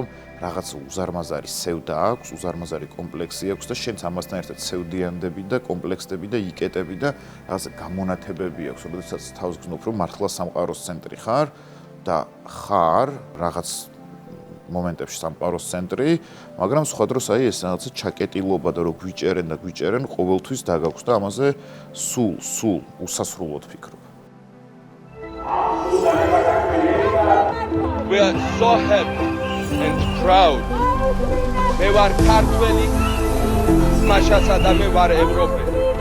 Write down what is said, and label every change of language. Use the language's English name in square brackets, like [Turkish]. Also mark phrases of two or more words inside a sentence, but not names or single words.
[Georgian] რაღაც უზარმაზარი სევდა აქვს, უზარმაზარი კომპლექსი აქვს და შენც ამასთან ერთად სევდიანდები და კომპლექსები და იკეტები და რაღაც გამონათებები აქვს, როდესაც თავს გზნობ რომ მართლა სამყაროს ცენტრი ხარ და ხარ რაღაც მომენტებში სამყაროს ცენტრი, მაგრამ სხვა დროს აი ეს რაღაცა ჩაკეტილობა და რომ გვიჭერენ ყოველთვის დაგაქვს და ამაზე სულ უსასრულოდ ფიქრობ. [English] We are so happy and proud. [Georgian] მე ვარ ქართველი, მაშასა და მე ვარ ევროპელი.